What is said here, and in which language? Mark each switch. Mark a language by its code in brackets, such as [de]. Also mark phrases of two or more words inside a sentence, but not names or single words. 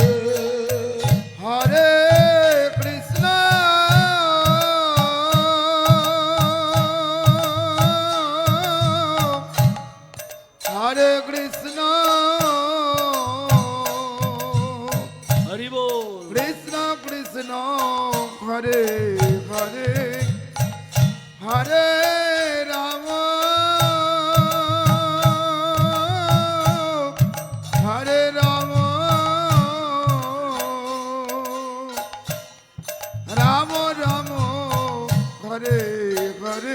[sa] হরে কৃষ্ণ হরে কৃষ্ণ [bn] হরি বল। [sa] কৃষ্ণ কৃষ্ণ হরে হরে হরে রাম হরে রাম রাম রাম হরে হরে